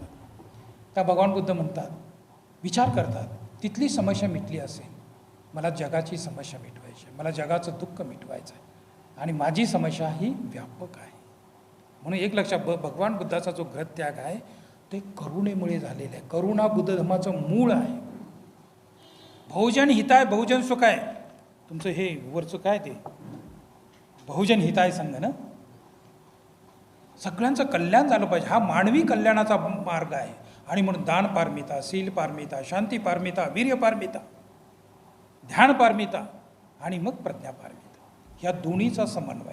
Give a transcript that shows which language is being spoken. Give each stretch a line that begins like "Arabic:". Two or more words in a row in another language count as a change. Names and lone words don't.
Marathi: त्या भगवान बुद्ध म्हणतात, विचार करतात, तिथली समस्या मिटली असेल, मला जगाची समस्या मिटवायची आहे, मला जगाचं दुःख मिटवायचं आहे आणि माझी समस्या ही व्यापक आहे. म्हणून एक लक्षात, भगवान बुद्धाचा जो ग्रहत्याग आहे ते करुणेमुळे झालेलं आहे. करुणा बुद्ध धर्माचं मूळ आहे.
Sanskrit: बहुजन हिताय बहुजन सुखाय,
Marathi: तुमचं हे वरचं काय ते
Sanskrit: बहुजन हिताय
Marathi: संघ ना, सगळ्यांचं कल्याण झालं पाहिजे, हा मानवी कल्याणाचा मार्ग आहे. आणि म्हणून दान पारमिता, शील पारमिता, शांती पारमिता, वीर्य पारमिता, ध्यान पारमिता आणि मग प्रज्ञा पारमिता, ह्या दोन्हीचा समन्वय.